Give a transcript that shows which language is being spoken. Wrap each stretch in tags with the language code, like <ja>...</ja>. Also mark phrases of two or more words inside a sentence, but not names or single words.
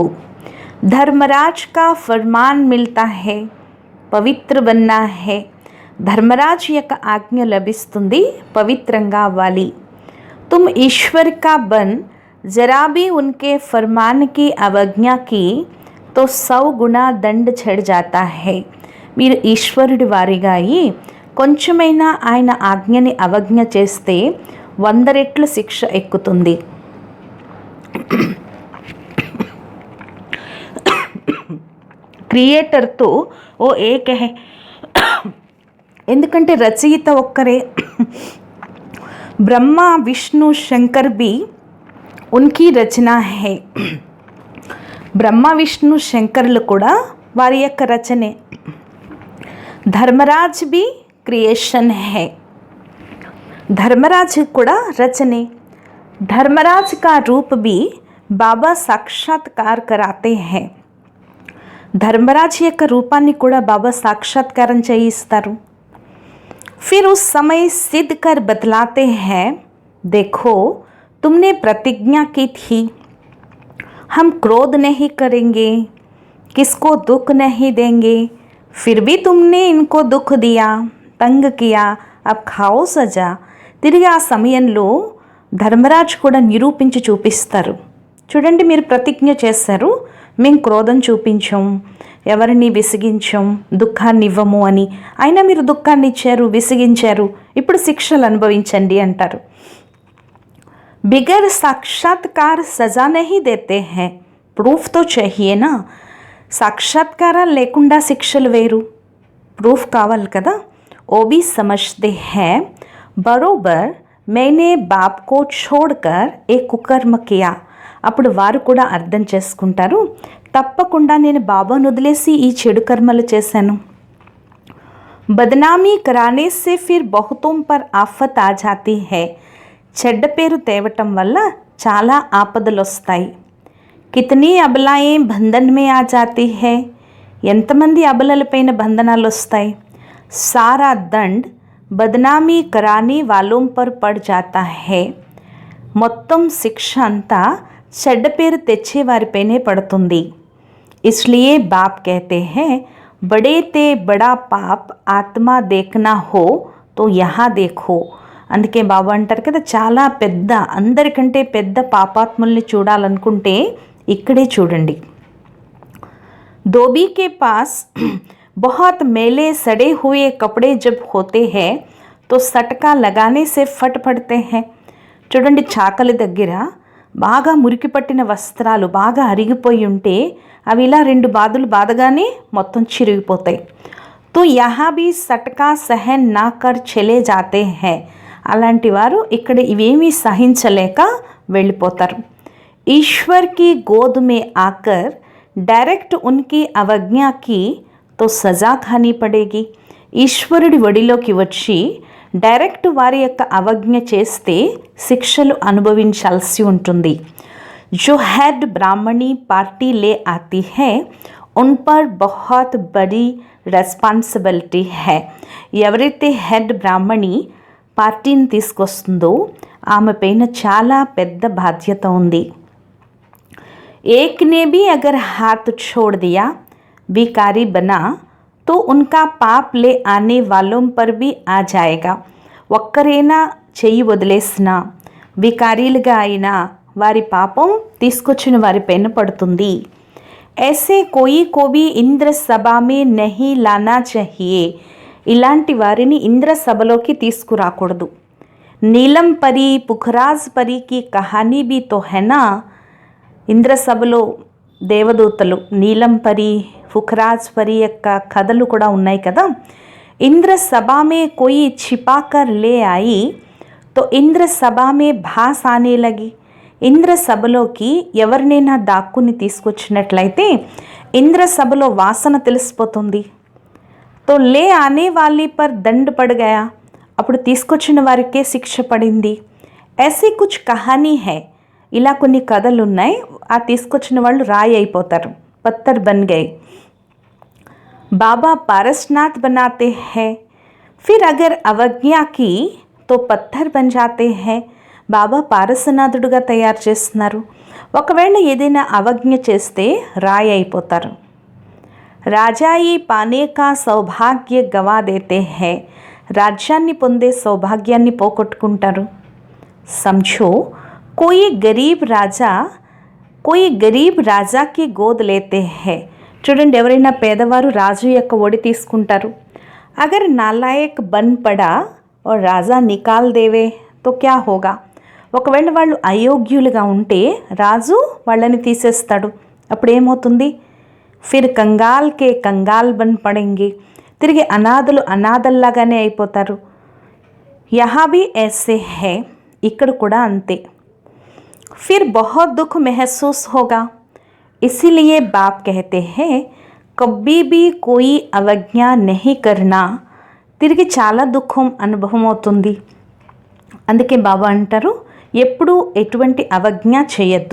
<hi>धर्मराज का फ़रमान मिलता है पवित्र बनना है.</hi> <te>ధర్మరాజ్ యొక్క ఆజ్ఞ లభిస్తుంది, పవిత్రంగా అవ్వాలి.</te> <hi>तुम ईश्वर का बन ज़रा भी उनके फ़रमान की अवज्ञा की तो 100 गुणा दंड चढ़ जाता है.</hi> <te>మీరు ఈశ్వరుడి వారిగా అయ్యి కొంచెమైనా ఆయన ఆజ్ఞని అవజ్ఞ చేస్తే 100 రెట్లు శిక్ష ఎక్కుతుంది.</te> <hi>क्रिएटर तो वो एक है.</hi> <te>ఎందుకంటే రచయిత ఒక్కరే.</te> <hi>ब्रह्मा विष्णु शंकर भी उनकी रचना है.</hi> <te>బ్రహ్మ విష్ణు శంకర్లు కూడా వారి యొక్క రచనే.</te> <hi>धर्मराज भी क्रिएशन है.</hi> <te>ధర్మరాజ్ కూడా రచనే.</te> <hi>धर्मराज का रूप भी बाबा साक्षात्कार कराते हैं.</hi> <te>ధర్మరాజ్ యొక్క రూపాన్ని కూడా బాబా సాక్షాత్కారం చేయిస్తారు.</te> <hi>फिर उस समय सिद्ध कर बतलाते हैं, देखो तुमने प्रतिज्ञा की थी हम क्रोध नहीं करेंगे, किसको दुख नहीं देंगे, फिर भी तुमने इनको दुख दिया, तंग किया, अब खाओ सजा.</hi> <te>తిరిగి ఆ సమయంలో ధర్మరాజ్ కూడా నిరూపించి చూపిస్తారు. చూడండి, మీరు ప్రతిజ్ఞ చేశారు, మేము క్రోధం చూపించాం, ఎవరిని విసిగించాం, దుఃఖాన్ని ఇవ్వము అని. అయినా మీరు దుఃఖాన్ని ఇచ్చారు, విసిగించారు, ఇప్పుడు శిక్షలు అనుభవించండి అంటారు.</te> <hi>बिगर साक्षात्कार सज़ा नहीं देते है. प्रूफ़ तो चाहिए ना.</hi> <te>సాక్షాత్కారాలు లేకుండా శిక్షలు వేరు, ప్రూఫ్ కావాలి కదా.</te> <hi>वो भी समझते है बरोबर मैंने बाप को छोड़कर एक कुकर्म किया.</hi> <te>అప్పుడు వారు కూడా అర్థం చేసుకుంటారు, తప్పకుండా నేను బాబాను వదిలేసి ఈ చెడు కర్మలు చేశాను.</te> <hi>బదనామీ कराने से फिर बहुतों पर आफत आ जाती है.</hi> <te>చెడ్డ పేరు తేవటం వల్ల చాలా ఆపదలు వస్తాయి.</te> <hi>కితనీ అబలాయే బంధన్ మే ఆ జాతీ హై.</hi> <te>ఎంతమంది అబలలపైన బంధనాలు వస్తాయి.</te> <hi>सारा दंड बदनामी कराने वालों पर पड़ जाता है.</hi> <te>మొత్తం శిక్ష అంతా చెడ్డ పేరు తెచ్చే వారిపైనే పడుతుంది.</te> <hi>इसलिए बाप कहते हैं बड़े ते बड़ा पाप आत्मा देखना हो तो यहाँ देखो.</hi> <te>అందుకే బాబా అంటారు కదా, చాలా పెద్ద, అందరికంటే పెద్ద పాపాత్ముల్ని చూడాలనుకుంటే ఇక్కడే చూడండి.</te> <hi>धोबी के पास बहुत मैले सड़े हुए कपड़े जब होते हैं तो सटका लगाने से फट पड़ते हैं.</hi> <te>చూడండి, చాకలి దగ్గర బాగా మురికి పట్టిన వస్త్రాలు బాగా అరిగిపోయి ఉంటే అవి ఇలా 2 బాదులు బాదగానే మొత్తం చిరిగిపోతాయి.</te> <hi>तो यहाँ भी सटका सहन ना कर चले जाते हैं.</hi> <te>అలాంటి వారు ఇక్కడ ఇవేమీ సహించలేక వెళ్ళిపోతారు.</te> <hi>ఈశ్వర్ की गोद में आकर डायरेक्ट उनकी अवज्ञा की तो सजा खानी पड़ेगी.</hi> <te>ఈశ్వరుడి ఒడిలోకి వచ్చి డైరెక్ట్ వారి యొక్క అవజ్ఞ చేస్తే శిక్షలు అనుభవించాల్సి ఉంటుంది.</te> <hi>जो हेड ब्राह्मणी पार्टी ले आती है उन पर बहुत बड़ी రెస్పాన్సిబిలిటీ है.</hi> <te>ఎవరైతే హెడ్ బ్రాహ్మణి పార్టీని తీసుకొస్తుందో ఆమె పైన చాలా పెద్ద బాధ్యత ఉంది.</te> <hi>एक ने भी अगर हाथ छोड़ दिया भिखारी बना तो उनका पाप ले आने वालों पर भी आ जाएगा.</hi> <te>ఒక్కరైనా చెయ్యి వదిలేసినా భికారీలుగా అయినా వారి పాపం తీసుకొచ్చిన వారి పైన పడుతుంది.</te> <hi>ऐसे कोई को भी ఇంద్ర సభా में नहीं लाना चाहिए.</hi> <te>ఇలాంటి వారిని ఇంద్ర సభలోకి తీసుకురాకూడదు.</te> <hi>नीलम परी पुखराज परी की कहानी भी तो है ना.</hi> <te>ఇంద్ర సభలో దేవదూతలు నీలం పరి ఫుఖరాజ్ పరి యొక్క కథలు కూడా ఉన్నాయి కదా.</te> <hi>ఇంద్ర సభా में कोई छिपा कर ले आई तो ఇంద్ర సభా में भास आने लगी.</hi> <te>ఇంద్ర సభలోకి ఎవరినైనా దాక్కుని తీసుకొచ్చినట్లయితే ఇంద్ర సభలో వాసన తెలిసిపోతుంది.</te> <hi>तो ले आने वाली पर दंड पड़ गया.</hi> <te>అప్పుడు తీసుకొచ్చిన వారికే శిక్ష పడింది.</te> <hi>ऐसी कुछ कहानी है.</hi> <te>ఇలా కొన్ని కథలు ఉన్నాయి. ఆ తీసుకొచ్చిన వాళ్ళు రాయి అయిపోతారు,</te> <hi>पत्थर बन गए. बाबा पारसनाथ बनाते हैं, फिर अगर अवज्ञा की तो पत्थर बन जाते हैं.</hi> <te>బాబా పారసనాథుడుగా తయారు చేస్తున్నారు. ఒకవేళ ఏదైనా అవజ్ఞ చేస్తే రాయి అయిపోతారు.</te> <hi>राजाई पाने का सौभाग्य गँवा देते है.</hi> <te>రాజ్యాన్ని పొందే సౌభాగ్యాన్ని పోగొట్టుకుంటారు.</te> <hi>समझो कोई गरीब राजा की गोद लेते हैं.</hi> <te>చూడండి, ఎవరైనా పేదవారు రాజు యొక్క ఒడి తీసుకుంటారు.</te> <hi>अगर नालायक बन पड़ा और राजा निकाल देवे तो क्या होगा.</hi> <te>ఒకవేళ వాళ్ళు అయోగ్యులుగా ఉంటే రాజు వాళ్ళని తీసేస్తాడు. అప్పుడు ఏమవుతుంది.</te> <hi>फिर कंगाल के कंगाल बन पड़ेंगे.</hi> <te>తిరిగి అనాథలు అనాథల్లాగానే అయిపోతారు.</te> <hi>यहाँ भी ऐसे है.</hi> <te>ఇక్కడ కూడా అంతే.</te> <hi>फिर बहुत दुःख महसूस होगा. इसीलिए बाप कहते है कभी भी कोई अवज्ञा नहीं करना.</hi> <te>తిరిగి చాలా దుఃఖం అనుభవం అవుతుంది. అందుకే బాబా అంటారు, ఎప్పుడు ఎటువంటి అవజ్ఞ చేయొద్దు.</te>